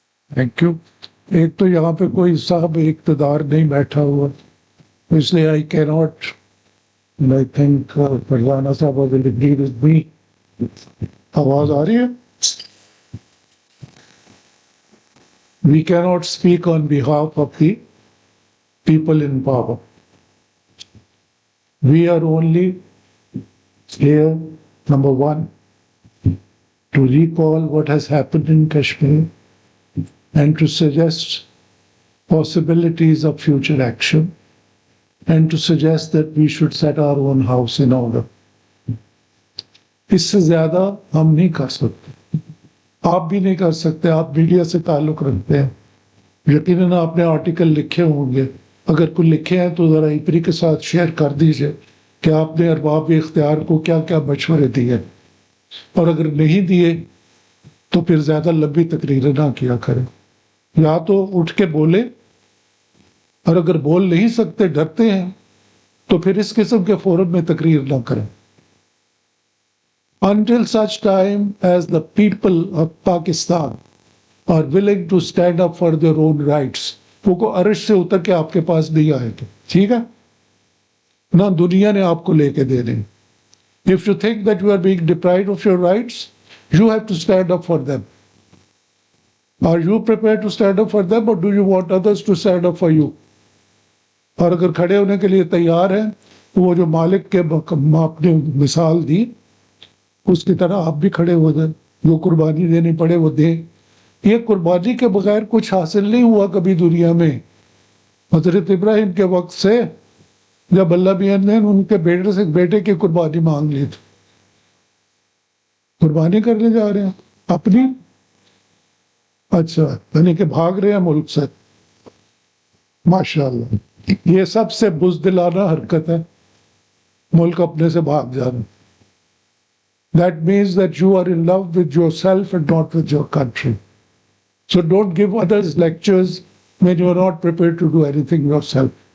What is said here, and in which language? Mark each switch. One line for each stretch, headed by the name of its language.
English: thank you
Urdu: ایک تو یہاں پہ کوئی صاحب اقتدار نہیں بیٹھا ہوا اس لیے
English: I can not I think Farzana sahib will agree with me
Urdu: آواز آ رہی ہے
English: We can not speak on behalf of the people in power. We are only here, number one, to recall what has happened in Kashmir and to suggest possibilities of future action and to suggest that we should set our own house in order.
Urdu: اس سے زیادہ ہم نہیں کر سکتے، آپ بھی نہیں کر سکتے. آپ میڈیا سے تعلق رکھتے ہیں، یقیناً آپ نے آرٹیکل لکھے ہوں گے. اگر کوئی لکھے ہیں تو ذرا ایپری کے ساتھ شیئر کر دیجئے کہ آپ نے ارباب اختیار کو کیا کیا مشورے دیے، اور اگر نہیں دیے تو پھر زیادہ لمبی تقریریں نہ کیا کریں. یا تو اٹھ کے بولے، اور اگر بول نہیں سکتے، ڈرتے ہیں، تو پھر اس قسم کے فورم میں تقریر نہ کریں.
English: Until such time as the people of Pakistan are willing to stand up for their own rights، وہ کو عرش سے اتر کے آپ کے پاس نہیں آئے گے، ٹھیک ہے؟ نہ دنیا نے آپ کو لے کے دینے. If you think that you are being deprived of your rights, you have to stand up for them. Are you prepared to stand up for them, or do you want others to stand up for you?
Urdu: اور اگر کھڑے ہونے کے لیے تیار ہیں تو وہ جو مالک کے آپ نے مثال دی اس کی طرح آپ بھی کھڑے ہو جائیں، جو قربانی دینی پڑے وہ دیں. یہ قربانی کے بغیر کچھ حاصل نہیں ہوا کبھی دنیا میں. حضرت ابراہیم کے وقت سے جب اللہ میاں نے ان کے بیٹے کی قربانی مانگ لی تھی، قربانی کرنے جا رہے ہیں اپنی، اچھا یعنی کہ بھاگ رہے ہیں ملک سے. ماشاءاللہ، یہ سب سے بزدلانہ حرکت ہے، ملک اپنے سے بھاگ جانا.
English: That means that you are in love with yourself and not with your country. So don't give others lectures when you are not prepared to do anything yourself.